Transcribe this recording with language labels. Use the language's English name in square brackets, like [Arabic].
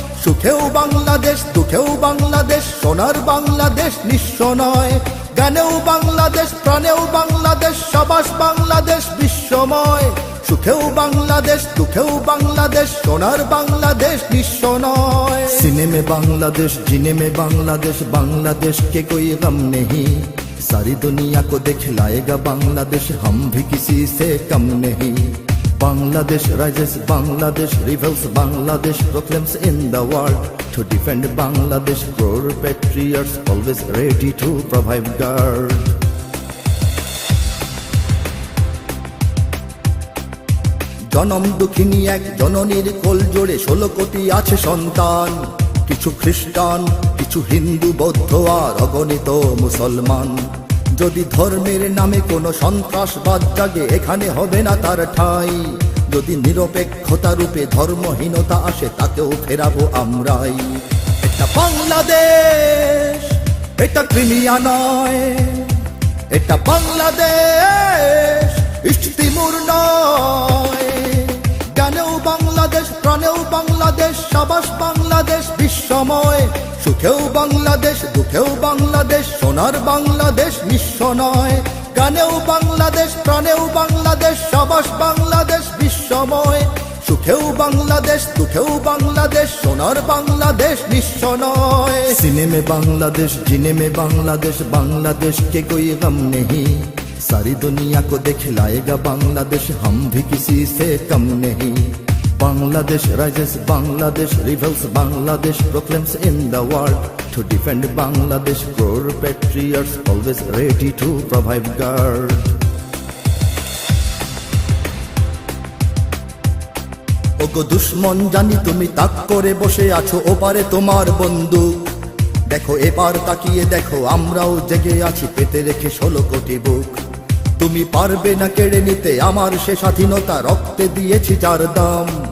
[Bangla] সুখেও বাংলাদেশ, দুঃখেও বাংলাদেশ, সোনার বাংলাদেশ নিঃস্ব নয়। গানেও বাংলাদেশ, প্রাণেও বাংলাদেশ, সাবাস বাংলাদেশ বিশ্বময়। সুখেও বাংলাদেশ, দুঃখেও বাংলাদেশ, সোনার বাংলাদেশ নিঃস্ব নয়। [Hindi] सीने में बांग्लादेश, जीने में बांग्लादेश, बांग्लादेश के कोई गम नहीं। सारी दुनिया को दिखलाएगा बांग्लादेश, हम भी किसी से कम नहीं। [English] Bangladesh rises, Bangladesh rebels, Bangladesh proclaims in the world. To defend Bangladesh, crore patriots always ready to provide guard. [Bangla] জনম দুঃখিনী এক জননীর কোল জোড়ে 16 কোটি আছে সন্তান। কিছু খ্রিস্টান, কিছু হিন্দু, বৌদ্ধ আর অগণিত মুসলমান। যদি ধর্মের নামে কোনো সন্ত্রাসবাদ জাগে, এখানে হবে না তার ঠাঁই। যদি নিরপেক্ষতা রূপে ধর্মহীনতা আসে, তাকেও ফেরাবো আমরাই। এটা বাংলাদেশ, এটা ক্রিমিয়া নয়। এটা বাংলাদেশ, ইস্ট তিমুর নয়। গানেও বাংলাদেশ, প্রাণেও বাংলাদেশ, সাবাস বাংলাদেশ বিশ্বময়। সুখেও বাংলাদেশ, দুঃখেও বাংলাদেশ, সোনার বাংলাদেশ নিঃস্ব নয়। গানেও বাংলাদেশ, প্রাণেও বাংলাদেশ, সাবাস বাংলাদেশ বিশ্বময়। সুখেও বাংলাদেশ, দুঃখেও বাংলাদেশ, সোনার বাংলাদেশ নিঃস্ব নয়। [Hindi] सीने में बांग्लादेश, जीने में बांग्लादेश, बांग्लादेश के कोई गम नहीं। सारी दुनिया को दिखलाएगा बांग्लादेश, हम भी किसी से कम नहीं। [English] Bangladesh rises, Bangladesh rebels, Bangladesh proclaims in the world. To defend Bangladesh, crore patriots always ready to provide guard. [Bangla] ওগো দুশ্মন জানি তুমি তাক করে বসে আছো, ওপারে তোমার বন্দুক। দেখো এবার তাকিয়ে দেখো, আমরাও জেগে আছি পেতে রেখে 16 কোটি বুক। তুমি পারবে না কেড়ে নিতে আমার সে স্বাধীনতা, রক্তে দিয়েছি যার দাম।